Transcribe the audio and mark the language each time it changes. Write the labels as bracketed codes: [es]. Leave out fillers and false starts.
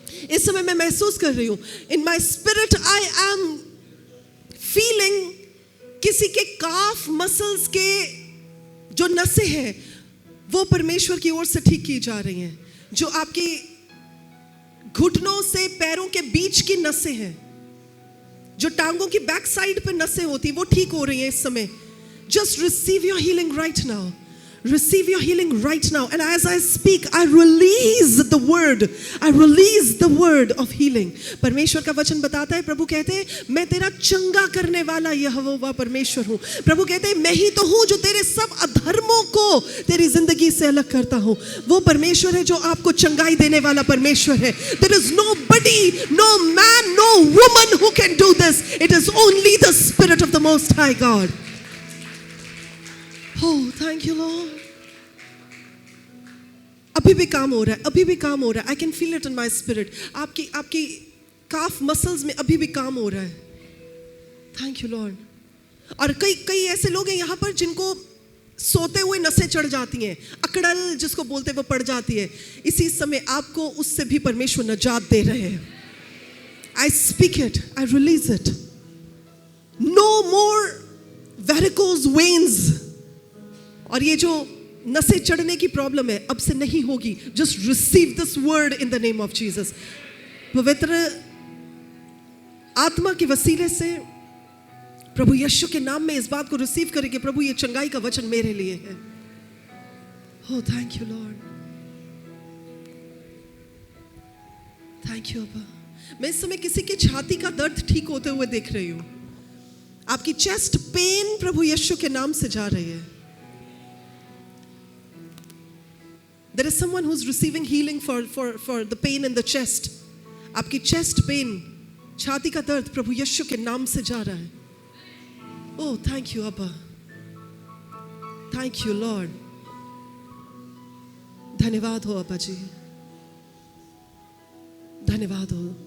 [hi] इस समय मैं महसूस कर रही हूं, [en] in my spirit I am feeling [hi] किसी के काफ मसल्स के जो नसें हैं वो परमेश्वर की ओर से ठीक की जा रही हैं। जो आपकी घुटनों से पैरों के बीच की नसें हैं, जो टांगों की बैक साइड पे नसें होती, वो ठीक हो रही हैं इस समय। [en] Just receive your healing right now. Receive your healing right now. And as I speak, I release the word. I release the word of healing. [hi] परमेश्वर का वचन बताता है, प्रभु कहते हैं मैं तेरा चंगा करने वाला यहोवा परमेश्वर हूँ। प्रभु कहते हैं मैं ही तो हूँ जो तेरे सब अधर्मों को तेरी जिंदगी से अलग करता हूँ। वो परमेश्वर है जो आपको चंगाई देने वाला परमेश्वर है। [en] There is nobody, no man, no woman who can do this. It is only the Spirit of the Most High God. Oh, thank you, Lord. [hi] अभी भी काम हो रहा है, [en] I can feel it in my spirit. [hi] आपकी काफ muscles में अभी भी काम हो रहा है। [en] Thank you, Lord. [hi] और कई ऐसे लोग हैं यहाँ पर जिनको सोते हुए नसें चढ़ जाती हैं, अकड़ल जिसको बोलते हैं वो पड़ जाती है। इसी समय आपको उससे भी परमेश्वर नजात दे रहे हैं। [en] I speak it, I release it. No more varicose veins. [hi] और ये जो नसें चढ़ने की प्रॉब्लम है अब से नहीं होगी। [en] Just receive this word in the name of Jesus. [hi] पवित्र आत्मा के वसीले से प्रभु यीशु के नाम में इस बात को रिसीव करें कि प्रभु ये चंगाई का वचन मेरे लिए है। [en] Oh, thank you, Lord. Thank you, Abba. [hi] मैं इस समय किसी की छाती का दर्द ठीक होते हुए देख रही हूँ। आपकी चेस्ट पेन प्रभु यीशु के नाम से जा रही है। [en] There is someone who's receiving healing for the pain in the chest. [hi] आपकी चेस्ट पेन, छाती का दर्द प्रभु यीशु के नाम से जा रहा है। [en] Oh thank you अब्बा, thank you lord. [hi] धन्यवाद हो अब्बा जी, धन्यवाद हो।